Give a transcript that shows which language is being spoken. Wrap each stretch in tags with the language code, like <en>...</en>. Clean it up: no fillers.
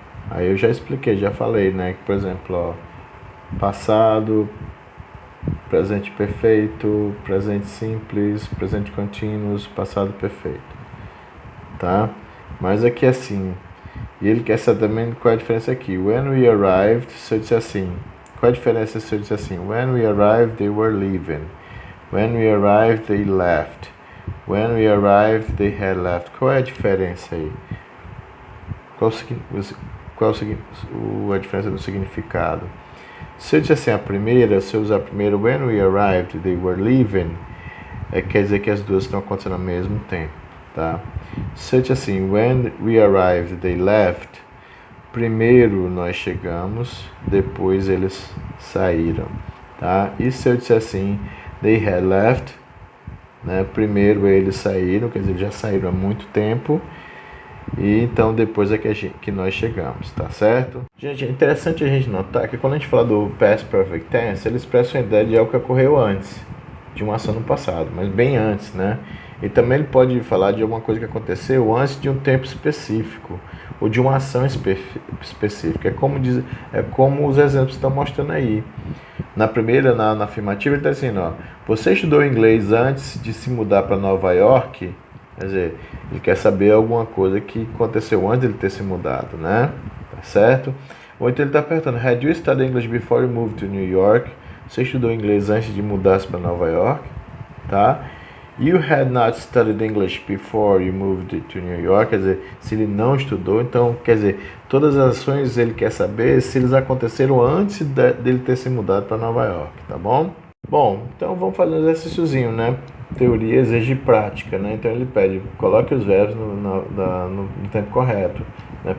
<pt>Aí eu já expliquei, já falei, né? Que, por exemplo, ó, passado, presente perfeito, presente simples, presente contínuo, passado perfeito, tá? Mas aqui assim, e ele quer saber também qual é a diferença aqui.</pt> <en>When we arrived,</en> <pt>se eu disser assim, qual é a diferença se eu disser assim?</pt> <en>When we arrived, they were leaving. When we arrived, they left. When we arrived, they had left.</en> <pt>Qual é a diferença aí? Qual a diferença do significado? Se eu disser assim, a primeira, se eu usar primeiro</pt> <en>when we arrived, they were leaving,</en> <pt>quer dizer que as duas estão acontecendo ao mesmo tempo, tá? Se eu disser assim,</pt> <en>when we arrived, they left,</en> <pt>primeiro nós chegamos, depois eles saíram, tá? E se eu disser assim,</pt> <en>they had left,</en> <pt>né? Primeiro eles saíram, quer dizer, já saíram há muito tempo, e então depois é que nós chegamos, tá certo? Gente, é interessante a gente notar que quando a gente fala do past perfect tense, ele expressa a ideia de algo que ocorreu antes, de uma ação no passado, mas bem antes, né? E também ele pode falar de alguma coisa que aconteceu antes de um tempo específico, ou de uma ação específica. É como os exemplos estão mostrando aí. Na primeira, na afirmativa, ele está dizendo, ó, você estudou inglês antes de se mudar para Nova York? Quer dizer, ele quer saber alguma coisa que aconteceu antes de ele ter se mudado, né? Tá certo? Ou então ele está perguntando,</pt> <en>had you studied English before you moved to New York?</en> <pt>Você estudou inglês antes de mudar-se para Nova York? Tá?</pt> <en>You had not studied English before you moved to New York.</en> <pt>Quer dizer, se ele não estudou, então, quer dizer, todas as ações ele quer saber se eles aconteceram antes dele ter se mudado para Nova York, tá bom? Bom, então vamos fazer um exercíciozinho, né? Teoria exige prática, né? Então ele pede, coloque os verbos no tempo correto, né?</pt>